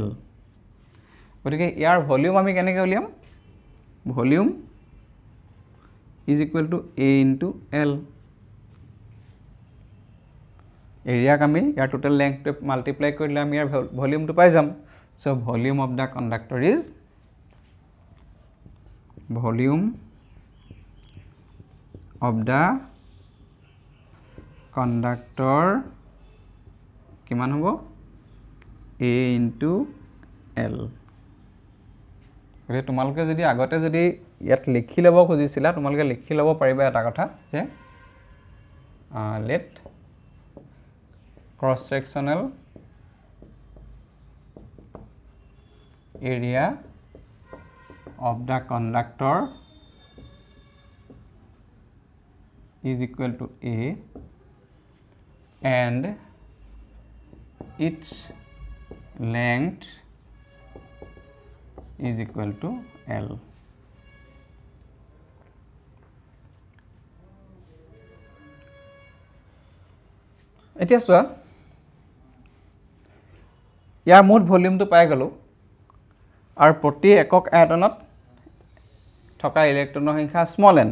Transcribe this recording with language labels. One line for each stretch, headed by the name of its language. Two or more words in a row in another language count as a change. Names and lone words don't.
Assamese: গতিকে ইয়াৰ ভলিউম আমি কেনেকৈ উলিয়াম?
English: volume is equal to a into l.
Assamese: এৰিয়াক আমি ইয়াৰ টোটেল লেংথটো মাল্টিপ্লাই কৰিলে আমি ইয়াৰ ভলিউমটো পাই যাম।
English: so volume of the conductor is volume of the conductor
Assamese: কিমান হ'ব?
English: a into l।
Assamese: গতিকে তোমালোকে যদি আগতে যদি ইয়াত লিখি ল'ব খুজিছিলা, তোমালোকে লিখি ল'ব পাৰিবা এটা কথা যে
English: let cross sectional area of the conductor is equal to A and its length is equal to L.
Assamese: এতিয়া চোৱা ইয়াৰ মুঠ ভলিউমটো পাই গ'লোঁ, আৰু প্ৰতি একক আয়তনত থকা ইলেক্ট্ৰনৰ সংখ্যা স্মল n।